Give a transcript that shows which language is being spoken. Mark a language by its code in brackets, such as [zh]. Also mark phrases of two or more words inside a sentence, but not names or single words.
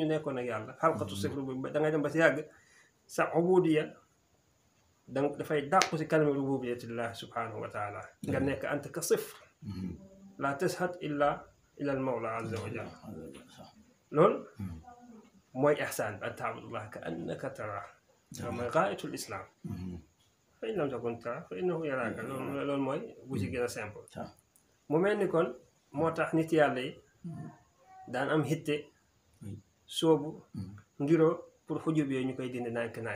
[wo] nekkoon ak yàlla [ar] خلقة صفر [wo] boobu da ngay dem ba si yàgg sa ubudiya donc dafay dàqu si [ar] كلمة ربوبية الله سبحانه وتعالى [wo] nga nekk [ar] أنت كصفر لا تشهد إلا المولى عز وجل [wo] loolu mooy ihsaan bi [ar] أن تعبد الله كأنك ترى [wo] mooy [ar] غاية الإسلام فإن لم تكن ترى فإنه يراك [wo] loolu mooy bu ci gën a simple mu mel ni kon moo tax nit yàlla yi daan am hitte soobu ngiroo pour xujub yooyu ñu koy dindi nànk-nànk